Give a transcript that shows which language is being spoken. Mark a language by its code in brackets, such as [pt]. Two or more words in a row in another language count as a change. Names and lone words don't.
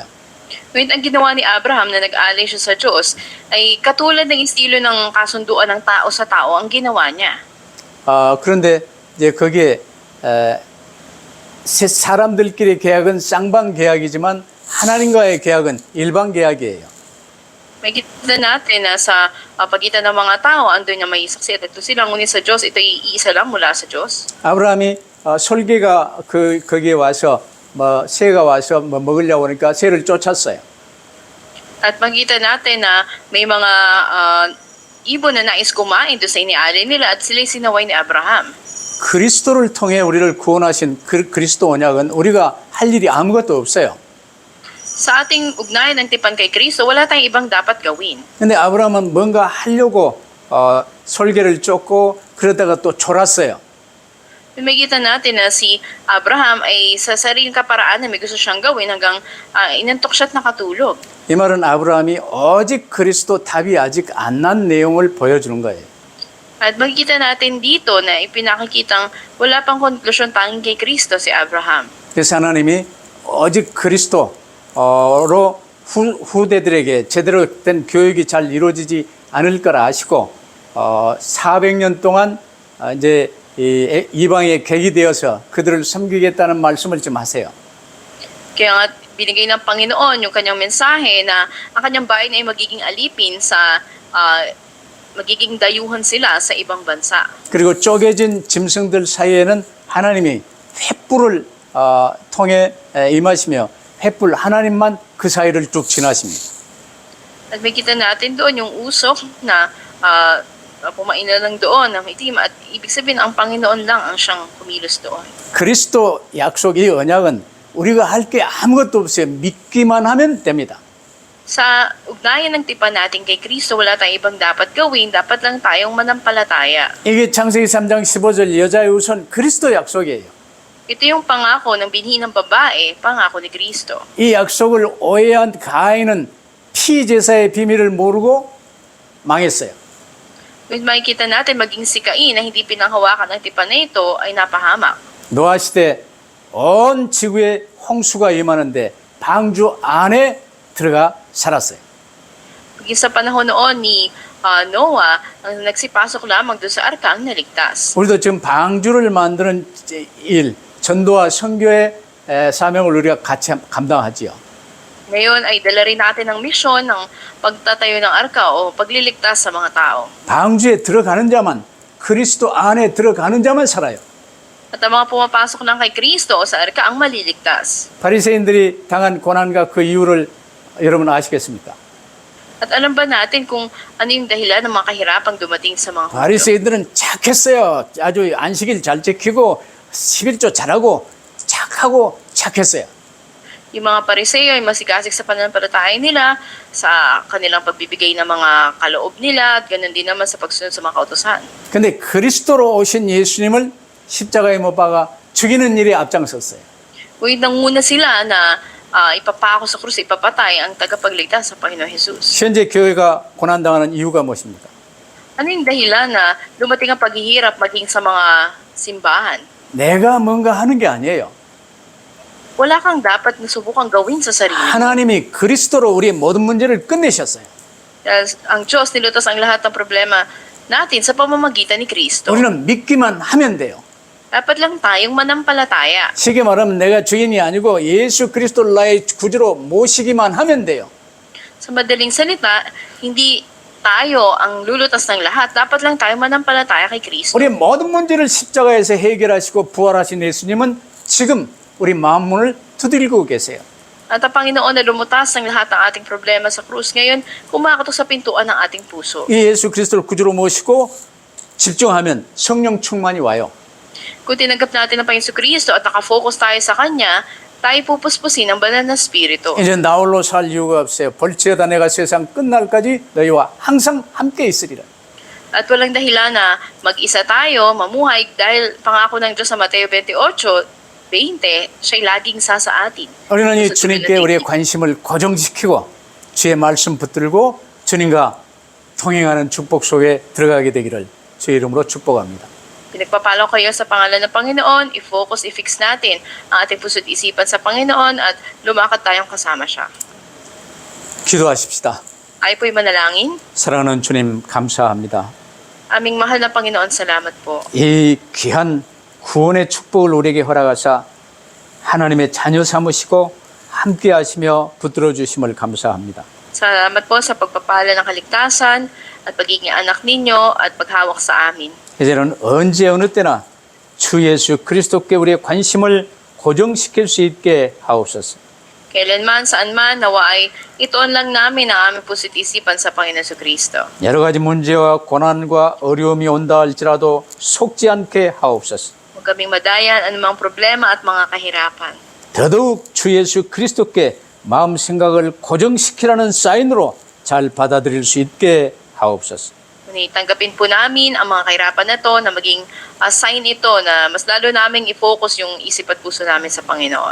[tl] Ngunit ang ginawa ni Abraham na nag-alay siya sa Diyos ay katulad ng estilo ng kasunduan ng tao sa tao ang ginawa niya. [ko] 그런데 이제 거기에 사람들끼리 계약은 쌍방 계약이지만 하나님과의 계약은 일방 계약이에요. [tl] Makikita natin na sa pagitan ng mga tao, andun na may saksi at ito sila. Ngunit sa Diyos, ito ay iisa lang mula sa Diyos. [ko] 아브라함이 솔개가 거기에 와서 새가 와서 먹으려고 하니까 새를 쫓았어요. [tl] At makita natin na may mga ibon na nais kumain doon sa inialay nila at sila'y sinaway ni Abraham. [ko] 그리스도를 통해 우리를 구원하신 그리스도 언약은 우리가 할 일이 아무것도 없어요. [tl] Sa ating ugnayan ng tipan kay Kristo, wala tayong ibang dapat gawin. [ko] 근데 아브라함은 뭔가 하려고 솔개를 쫓고 그러다가 또 졸았어요. [tl] Makikita natin na si Abraham ay sa sariling kaparaan na may gusto siyang gawin hanggang inantok siya at nakatulog. [ko] 이 말은 아브라함이 오직 그리스도 답이 아직 안 난 내용을 보여주는 거예요. [tl] At makikita natin dito na ipinakikitang wala pang konklusyon tanging kay Kristo si Abraham. [ko] 그래서 하나님이 오직 그리스도로 후대들에게 제대로 된 교육이 잘 이루어지지 않을 걸 아시고 400년 동안 이제 이방에 객이 되어서 그들을 섬기겠다는 말씀을 좀 하세요. [tl] Kaya nga binigay ng Panginoon yung kanyang mensahe na ang kanyang bayan ay magiging alipin sa magiging dayuhan sila sa ibang bansa. [ko] 그리고 쪼개진 짐승들 사이에는 하나님이 횃불을 통해 임하시며 횃불 하나님만 그 사이를 쭉 지나십니다. [tl] At makita natin doon yung usok na pumain na lang doon ng itim at ibig sabihin ang Panginoon lang ang siyang kumilos doon. [ko] 그리스도 약속 이 언약은 우리가 할 게 아무것도 없어요. 믿기만 하면 됩니다. [tl] Sa ugnayan ng tipan natin kay Kristo, wala tayong ibang dapat gawin, dapat lang tayong manampalataya. [ko] 이게 창세기 3장 15절 여자의 우선 그리스도 약속이에요. [tl] Ito yung pangako ng binhi ng babae, pangako ni Kristo. [ko] 이 약속을 오해한 가인은 피제사의 비밀을 모르고 망했어요. [tl] With makikita natin maging si Cain na hindi pinanghawakan ng tipan na ito ay napahamak. [ko] 노아 시대 온 지구에 홍수가 임하는데 방주 안에 들어가 살았어요. [tl] Maging sa panahon noon ni Noah, ang nagsipasok lamang doon sa arka ang naligtas. [ko] 우리도 지금 방주를 만드는 일, 전도와 선교의 사명을 우리가 같이 감당하지요. [tl] Ngayon ay dala rin natin ang misyon ng pagtatayo ng arka o pagliligtas sa mga tao. [ko] 방주에 들어가는 자만, 그리스도 안에 들어가는 자만 살아요. [tl] At ang mga pumapasok lang kay Kristo o sa arka ang maliligtas. [ko] 바리새인들이 당한 고난과 그 이유를 여러분 아시겠습니까? [tl] At alam ba natin kung ano yung dahilan ng mga kahirapang dumating sa mga Hudyo? [ko] 바리새인들은 착했어요. 아주 안식일 잘 지키고 11조 잘하고 착하고 착했어요. [tl] Yung mga Pariseo ay masigasig sa pananampalataya nila, sa kanilang pagbibigay ng mga kaloob nila, at ganoon din naman sa pagsunod sa mga kautusan. [ko] 근데 그리스도로 오신 예수님을 십자가에 못 박아 죽이는 일에 앞장섰어요. [tl] Ngunit nanguna sila na ipapako sa krus, ipapatay ang tagapagligtas sa Panginoon Jesus. [ko] 현재 교회가 고난당하는 이유가 무엇입니까? [tl] Ano yung dahilan na dumating ang paghihirap maging sa mga simbahan? [ko] 내가 뭔가 하는 게 아니에요. [tl] Wala kang dapat na subukang gawin sa sarili. [ko] 하나님이 그리스도로 우리의 모든 문제를 끝내셨어요. [tl] Dahil ang Diyos nilutas ang lahat ng problema natin sa pamamagitan ni Kristo. [ko] 우리는 믿기만 하면 돼요. [tl] Dapat lang tayong manampalataya. [ko] 쉽게 말하면 내가 주인이 아니고 예수 그리스도를 나의 구주로 모시기만 하면 돼요. [tl] Sa madaling salita, hindi tayo ang lulutas ng lahat. Dapat lang tayo manampalataya kay Kristo. [ko] 우리의 모든 문제를 십자가에서 해결하시고 부활하신 예수님은 지금 우리 마음문을 두드리고 계세요. [tl] At ang Panginoon na lumutas ng lahat ng ating problema sa krus, ngayon kumakatok sa pintuan ng ating puso. [ko] 이 예수 그리스도를 구주로 모시고 집중하면 성령 충만이 와요. [tl] Kung tinanggap natin ang Panginoon Kristo at nakafocus tayo sa Kanya, tayo pupuspusin ng banal na Espiritu. [ko] 이제 나홀로 살 이유가 없어요. 볼지어다 내가 세상 끝날까지 너희와 항상 함께 있으리라. [tl] At walang dahilan na mag-isa tayo, mamuhay, dahil pangako ng Diyos sa Mateo 28:20, siya'y laging sa atin. [ko] 우리는 이 [tl] Sa [ko] 주님께 [tl] tulad ng [ko] 우리의 관심을 고정시키고 주의 말씀 붙들고 주님과 통행하는 축복 속에 들어가게 되기를 주의 이름으로 축복합니다. [tl] Pinagpapalo kayo sa pangalan ng Panginoon, i-focus, i-fix natin ang ating puso't isipan sa Panginoon at lumakad tayong kasama siya. [ko] 기도하십시다. [tl] Ay po'y manalangin. [ko] 사랑하는 주님 감사합니다. [tl] Aming mahal na Panginoon, salamat po. [ko] 이 귀한 구원의 축복을 우리에게 허락하사 하나님의 자녀 삼으시고 함께 하시며 붙들어 주심을 감사합니다. [tl] Salamat po sa pagpapala ng kaligtasan at pagiging anak ninyo at paghawak sa amin. [ko] 이제는 언제 어느 때나 주 예수 그리스도께 우리의 관심을 고정시킬 수 있게 하옵소서. [tl] Kailanman, saan man, nawa ay ituon lang namin ang aming puso't isipan sa Panginoon Kristo. [ko] 여러 가지 문제와 고난과 어려움이 온다 할지라도 속지 않게 하옵소서. [tl] Huwag kaming madayan anumang problema at mga kahirapan. [ko] 더더욱 주 예수 그리스도께 마음 생각을 고정시키라는 사인으로 잘 받아들일 수 있게 하옵소서. [tl] Ngunit tanggapin po namin ang mga kahirapan na to na maging sign ito na mas lalo naming i-focus yung isip at puso namin sa Panginoon.